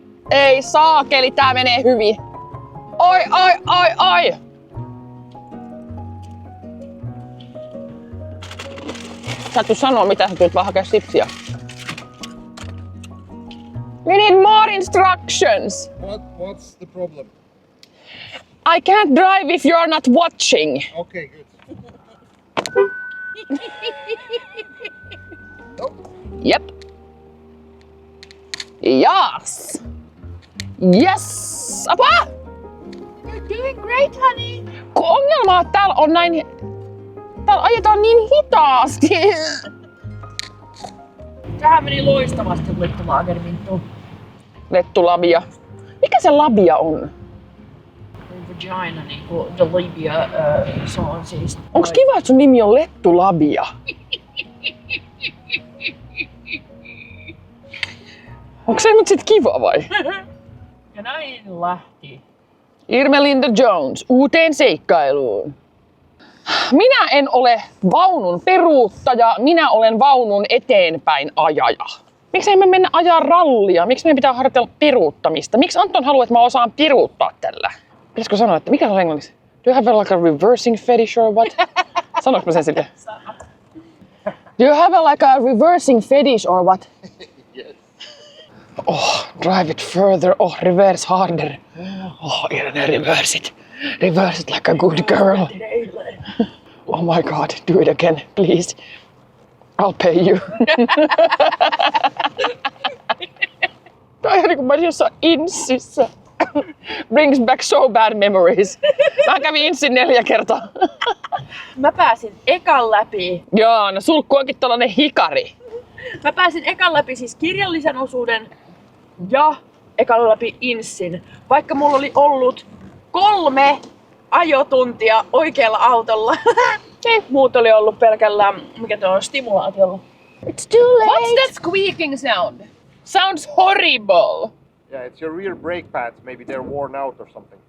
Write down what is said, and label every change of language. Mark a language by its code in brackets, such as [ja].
[fi] Ei saakeli, tää menee hyvin. Oi, oi, oi, oi! Sä et tuu sanoa, mitä sä tulet vaan hakea sipsiä. [en] We need more instructions. What's the problem? I can't drive if you're not watching. Okay, good. Yep. Yes. Yes. [fi] Apua! [en] You're doing great, honey. [fi] Kun ongelma on, että täällä on näin... Täällä ajetaan niin hitaasti. Tähän meni loistavasti Lettu Lettulabia. Mikä se labia on? Vagina, niinku the labia, se on siis... Onks kiva, että sun nimi on Lettulabia? Onks se nyt sit kiva vai? Ja näin lähti. Irmelinda Jones uuteen seikkailuun. Minä en ole vaunun peruuttaja, minä olen vaunun eteenpäin ajaja. Miksi me mennä ajaa rallia? Miksi meidän pitää harjoitella peruuttamista? Miksi Anton haluaa, että mä osaan peruuttaa tällä? Pitäisikö sanoa, että mikä on englanniksi? [en] Do you have like a reversing fetish or what? [fi] Sanoinko mä sen sille? [en] Do you have like a reversing fetish or what? Yes. Oh, drive it further. Oh, reverse harder. Oh, Irene, reverse it. Reverse it like a good girl. Oh my God, do it again, please. I'll pay you. [fi] Tää on ihan niin kuin mä olisin jossain Inssissä. [en] Brings back so bad memories. [fi] Mä kävin Inssin 4 kertaa. Mä pääsin ekan läpi. Joo, no sulkku onkin tollanen hikari. Mä pääsin ekan läpi siis kirjallisen osuuden ja ekan läpi Inssin. Vaikka mulla oli ollut 3 ajotuntia oikealla autolla. Muut oli ollut pelkällä, mikä tuo on, stimulaatiolla. [en] It's too late. What's that squeaking sound? Sounds horrible. Yeah, it's your rear brake pads. Maybe they're worn out or something.